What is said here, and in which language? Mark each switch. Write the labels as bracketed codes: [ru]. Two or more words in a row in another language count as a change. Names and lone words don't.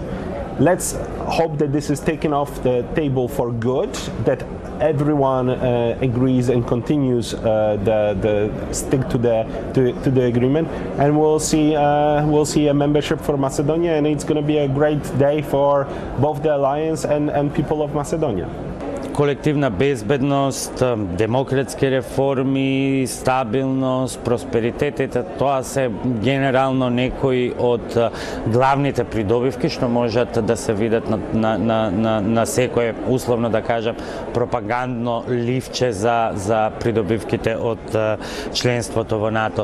[en] Let's hope that this is taken off the table for good, that everyone agrees and continues stick to the agreement, and we'll see a membership for Macedonia, and it's going to be a great day for both the alliance and people of Macedonia. [mk] Колективна безбедност, демократски реформи, стабилност, просперитетите, тоа се генерално некои од главните придобивки што можат да се видат на секое, условно да кажам, пропагандно ливче за придобивките од членството во НАТО.